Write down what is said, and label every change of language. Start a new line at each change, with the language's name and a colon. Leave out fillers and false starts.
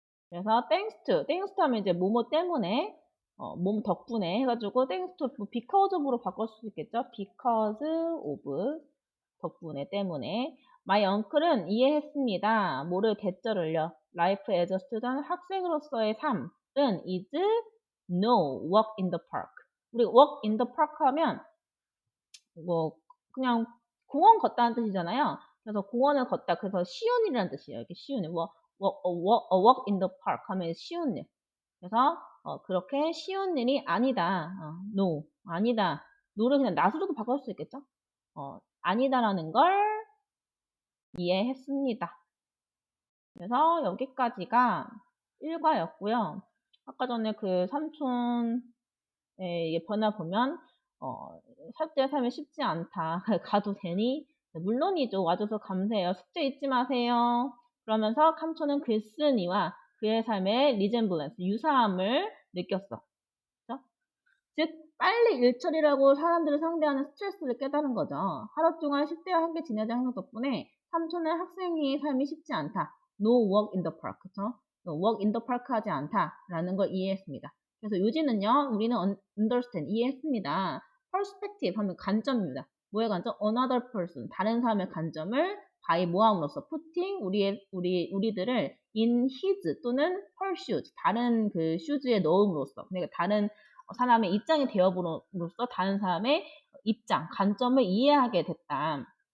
Korean: 그래서 thanks to 하면 이제 뭐뭐 때문에, 뭐뭐 덕분에 해가지고 thanks to because of로 바꿀 수 있겠죠? because of 덕분에 때문에. My uncle은 이해했습니다. 뭐를 대절을요?
English: Life as a student
Korean: 학생으로서의 삶은
English: is no walk in the park.
Korean: 우리 walk in the park 하면 뭐 그냥 공원 걷다는 뜻이잖아요. 그래서 공원을 걷다. 그래서 쉬운 일이라는 뜻이에요. 이렇게 쉬운 일. walk in the park 하면 쉬운 일. 그래서 그렇게 쉬운 일이 아니다. no 아니다. no를 그냥 not으로도 바꿀 수 있겠죠. 아니다라는 걸 이해했습니다. 그래서 여기까지가 1과였고요. 아까 전에 그 삼촌의 이게 번화 보면 살때 삶이 쉽지 않다. 가도 되니? 물론이죠. 와줘서 감사해요. 숙제 잊지 마세요. 그러면서 삼촌은 글쓴이와 그의 삶의 리젠블런스, 유사함을 느꼈어. 그렇죠? 즉 빨리 일 처리라고 사람들을 상대하는 스트레스를 깨달은 거죠. 하루 동안 10대와 함께 지내자 행동 덕분에 삼촌의 학생의 삶이 쉽지 않다.
English: No walk in the park. 그쵸?
Korean: No walk in the park 하지 않다라는 걸 이해했습니다. 그래서 요지는요, 우리는 understand, 이해했습니다. perspective 하면 관점입니다. 뭐의 관점?
English: Another person,
Korean: 다른 사람의 관점을 by 모함으로써 putting 우리들을 in his 또는 her shoes, 다른 그 shoes에 넣음으로써, 그러니까 다른 사람의 입장이 되어봄으로써 다른 사람의 입장, 관점을 이해하게 됐다.